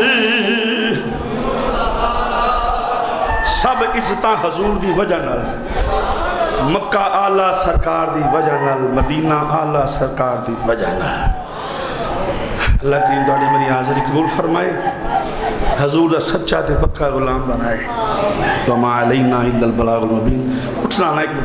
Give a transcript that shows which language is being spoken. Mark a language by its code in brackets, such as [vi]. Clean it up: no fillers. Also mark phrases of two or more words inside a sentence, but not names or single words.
[pa] سب عزتاں حضور دی وجہ نال مکہ آلہ سرکار دی وجہ نال مدینہ آلہ سرکار دی وجہ نال اللہ کریم دعالی میری حاضری قبول فرمائے حضور دا سچا تے پکا غلام بنائے [ar] وما علینا الا البلاغ المبین [pa] اٹھنا ایک